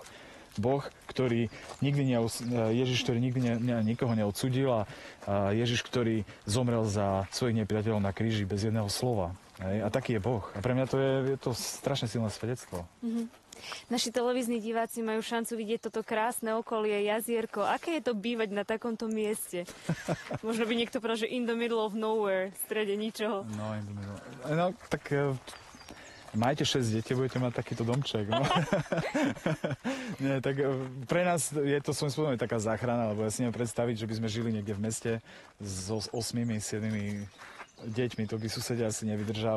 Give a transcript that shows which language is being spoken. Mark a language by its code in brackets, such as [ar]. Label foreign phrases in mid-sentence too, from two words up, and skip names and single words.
[sk] Boh, ktorý Ježiš, ktorý nikdy nikoho neodsudil a Ježiš, ktorý zomrel za svojich nepriateľov na kríži bez jedného slova. A taký je Boh. A pre mňa je to strašne silné svedectvo. Naši televízni diváci majú šancu vidieť toto krásne okolie, jazierko. Aké je to bývať na takomto mieste? Možno by niekto povedal, že [en] in the middle of nowhere, [sk] v strede ničoho. [en] No, in the middle. [sk] No, tak majte 6 detí, budete mať takýto domček. No. Nie, tak pre nás je to svojím spôsobom taká záchrana, lebo ja si neviem predstaviť, že by sme žili niekde v meste so 8-7 deťmi, to by susedia asi nevydržali.